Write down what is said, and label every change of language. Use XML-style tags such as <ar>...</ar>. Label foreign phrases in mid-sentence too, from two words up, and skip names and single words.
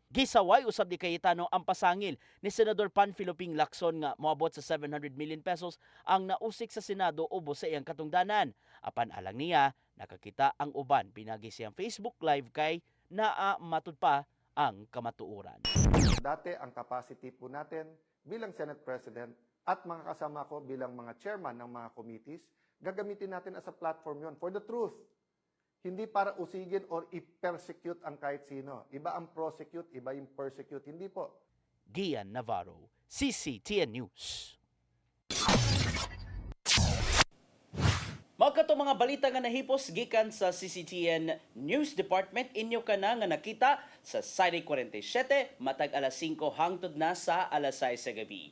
<ceb>Gisaway usab ni Cayetano ang pasangil ni Senador Panfilo Ping Lacson nga moabot sa 700 million pesos ang nausik sa Senado ubos sa iyang katungdanan. Apan alang niya, nakakita ang uban pinagi siyang Facebook Live kay naa matud pa ang kamatuoran.</ceb> <tl>Dati ang capacity po natin bilang Senate President at mga kasama ko bilang mga chairman ng mga committees, gagamitin natin</tl> <en>as a platform</en> <tl>yon</tl> <en>for the truth.</en> <tl>Hindi para usigin or i-persecute ang kahit sino. Iba ang prosecute, iba yung persecute. Hindi po. Gian Navarro, CCTN News.</tl> <ceb>Magkato mga balita nga nahipos gikan sa CCTN News Department, inyo ka na nga nakita sa Saturday 47 matag alas 5 hangtod na sa alas 6 sa gabi.</ceb>